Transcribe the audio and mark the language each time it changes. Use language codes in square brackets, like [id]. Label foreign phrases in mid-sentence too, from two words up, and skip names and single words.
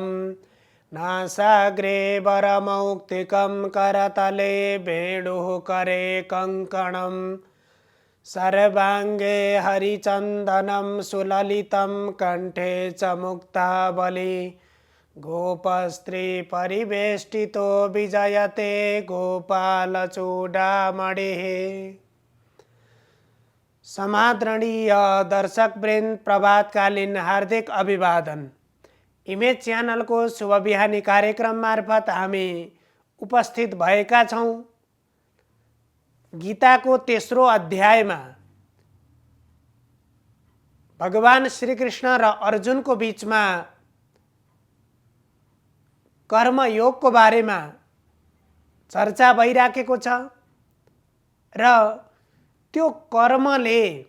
[sa] नासाग्रे वरमौक्तिकं करतले वेणुः करे कङ्कणं सर्वाङ्गे हरिचन्दनं सुललितं कण्ठे च मुक्तावली गोपस्त्री परिवेष्टितो विजयते गोपालचूडामणिः। [ne] समादरणीय दर्शकवृन्द, प्रभातकालीन हार्दिक अभिवादन। इमेज च्यानलको शुभ बिहानी कार्यक्रम मार्फत हामी उपस्थित भएका छौँ। गीताको तेस्रो अध्यायमा भगवान श्रीकृष्ण र अर्जुनको बीचमा कर्मयोगको बारेमा चर्चा भइराखेको छ र त्यो कर्मले